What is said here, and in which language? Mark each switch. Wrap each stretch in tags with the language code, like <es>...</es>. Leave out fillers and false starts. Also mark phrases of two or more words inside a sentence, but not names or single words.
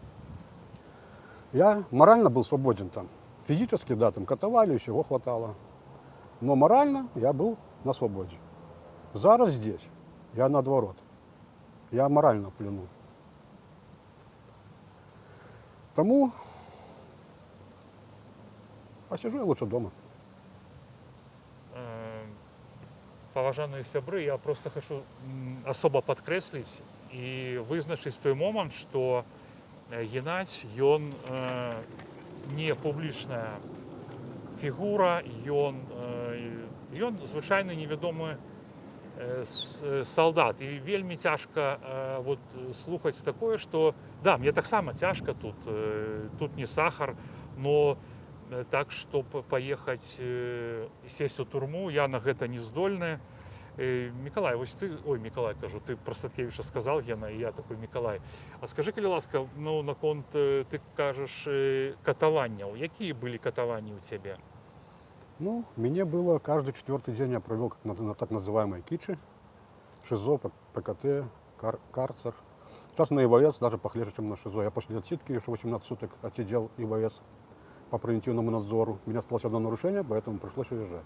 <ru>Я морально был свободен там. Физически, да, там катовали, всего хватало. Но морально я был на свободе. Зараз здесь я наоборот. Я морально в плену. Тому посижу я лучше дома.</ru> <be>Паважаныя сябры,</be> <ru>я просто хочу особо</ru> <be>падкрэсліць і вызначыць той момант, што Геннадзь ён не публічная фігура, ён звычайны невядомы салдат. І вельмі цяжка вот, слухаць такое, што да, мне таксама цяжка тут не сахар,</be> <ru>но так, чтоб</ru> <be>паехаць сесть у турму, я на гэта не здольны. Мікалай, вось ты, ой, Мікалай, кажу, ты про Статкевіча сказал, Гена, і я такой, Мікалай. А скажи, калі ласка, ну, наконт, ты кажаш, катаванняў. Якія былі катаванні ў цябе? Ну,</be> <ru>мне было каждый 4-й день я провел как на так называемой кичи, ШИЗО, ПКТ, карцер. Сейчас на ИВС даже похлеже, чем на ШИЗО. Я после отсидки еще 18 суток отсидел ИВС по превентивному надзору. У меня осталось одно нарушение, поэтому пришлось уезжать.</ru>